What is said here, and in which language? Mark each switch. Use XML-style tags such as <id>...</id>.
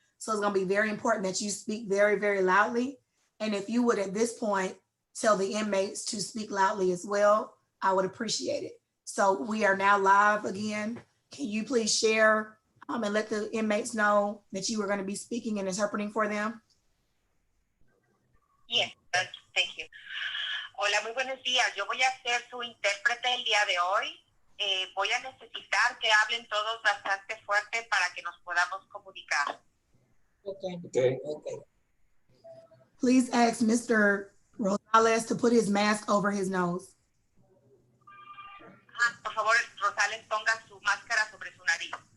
<en>So it's going to be very important that you speak very, very loudly. And if you would at this point tell the inmates to speak loudly as well, I would appreciate it. So we are now live again. Can you please share and let the inmates know that you are going to be speaking and interpreting for them? Yes, thank you.</en> <es>Hola, muy buenos días. Yo voy a ser su intérprete el día de hoy. Voy a necesitar que hablen todos bastante fuerte para que nos podamos comunicar.</es> <en>Okay. Please ask Mr. Rosales to put his mask over his nose.</en> <es>Por favor, Rosales ponga su máscara sobre su nariz.</es>